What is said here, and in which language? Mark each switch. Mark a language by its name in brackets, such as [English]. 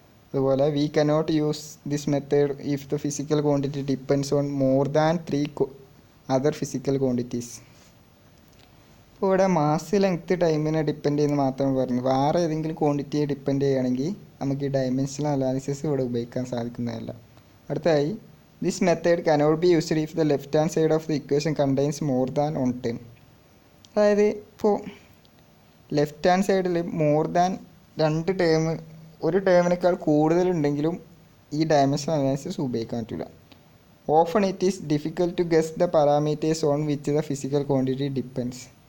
[English] അതുപോലെ we cannot use this method if the physical quantity depends on more than 3 other physical quantities. [Malayalam] ഇപ്പോൾ ഇവിടെ mass length ടൈമിനെ depend ചെയ്യുന്ന മാത്രമേ പറഞ്ഞു. വേറെ ഏതെങ്കിലും ക്വാണ്ടിറ്റിയെ ഡിപ്പെൻഡ് ചെയ്യുകയാണെങ്കിൽ നമുക്ക് ഈ ഡയമെൻഷണൽ അനാലിസിസ് ഇവിടെ ഉപയോഗിക്കാൻ സാധിക്കുന്നതല്ല. അടുത്തതായി [English] This method cannot be used if the left hand side of the equation contains more than one term. [Malayalam] അതായത് ഇപ്പോൾ ലെഫ്റ്റ് ഹാൻഡ് സൈഡിൽ [English] more than [Malayalam] രണ്ട് ടേം, ഒരു ടേമിനേക്കാൾ കൂടുതലുണ്ടെങ്കിലും ഈ ഡയമെൻഷൻ അനാലിസിസ് ഉപയോഗിക്കാൻ പറ്റില്ല. [English] Often it is difficult to guess the parameters on which the physical quantity depends.